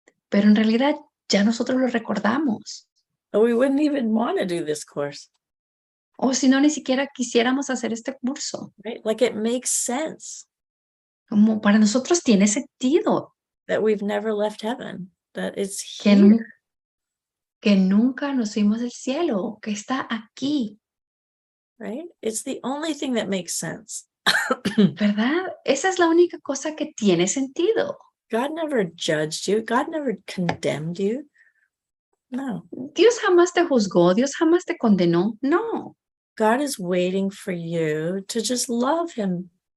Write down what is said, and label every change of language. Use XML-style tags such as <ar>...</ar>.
<es>Pero en realidad ya nosotros lo recordamos.</es> <en>Or we wouldn't even want to do this course.</en> <es>O si no, ni siquiera quisiéramos hacer este curso.</es> <en>Right? Like it makes sense</en> <es>Como para nosotros tiene sentido</es> <en>that we've never left heaven, that it's</en> <es>que,</es> <en>here.</en> <es>que nunca nos fuimos del cielo, que está aquí.</es> <en>Right? It's the only thing that makes sense.</en> <es>¿Verdad? Esa es la única cosa que tiene sentido.</es> <en>God never judged you. God never condemned you.</en> <es>No. Dios jamás te juzgó, Dios jamás te condenó. No.</es> <en>God is waiting for you to just love him.</en>